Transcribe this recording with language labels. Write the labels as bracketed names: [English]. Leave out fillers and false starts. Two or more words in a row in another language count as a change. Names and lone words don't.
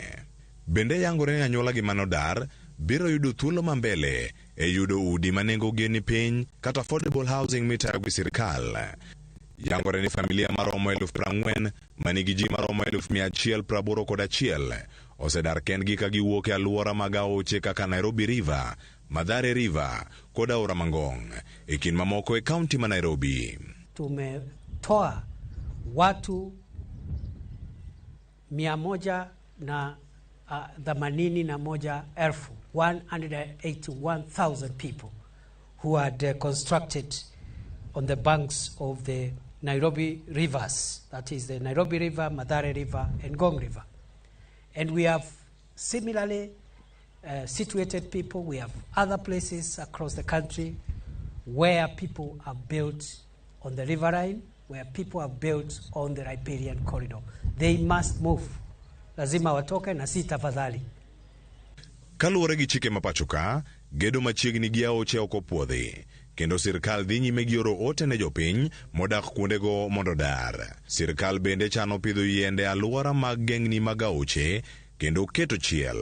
[Luo (Kenya and Tanzania)] Bende yangore ni anyuola gi manodar biro yudo thuolo mambele e yudo udi manengo geni piny kata [English] affordable housing [Luo (Kenya and Tanzania)] mitayo gi sirkal. Yangore ni familia maromo 40,000 manigi ji maromo 181 osedar kendgi ka giwuok e aluora mag aoche kaka Nairobi River, Mathare River kod aora Mangong e kind mamoko e kaunti ma Nairobi. [Swahili] Tumetoa watu [English] 181,000 people who had constructed on the banks of the Nairobi rivers, that is the Nairobi River, Mathare River and Ngong River. And we have similarly situated people. We have other places across the country where people have built on the riverine, where people have built on the riparian corridor. They must move. [Swahili] Lazima watoke na si tafadhali. [Luo (Kenya and Tanzania)] Kaluwore gi chike mapachoka, gedo machiegni gi aoche ok opuodhi, kendo sirkal dhi nyime gi oro ote ne jopiny modak kuondego mondo dar. Sirkal bende chano pidho yiende aluora mag gengni mag aoche kendo keto chiel.